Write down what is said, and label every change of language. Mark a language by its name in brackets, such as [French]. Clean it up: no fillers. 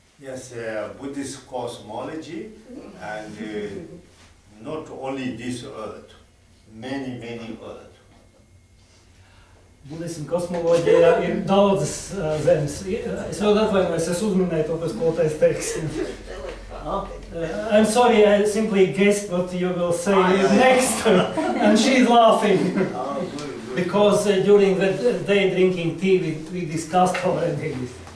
[English] Yes, Buddhist cosmology and not only this earth, many earth. [Latvian] Budismu kosmoloģijā ir daudzas zemes. Es ļoti atvainojos, es uzminēju to, kas skolotājs teiks. [English] I'm sorry, I simply guessed what you will say next, and she's laughing. Good. Because during the day drinking tea, we discussed already this.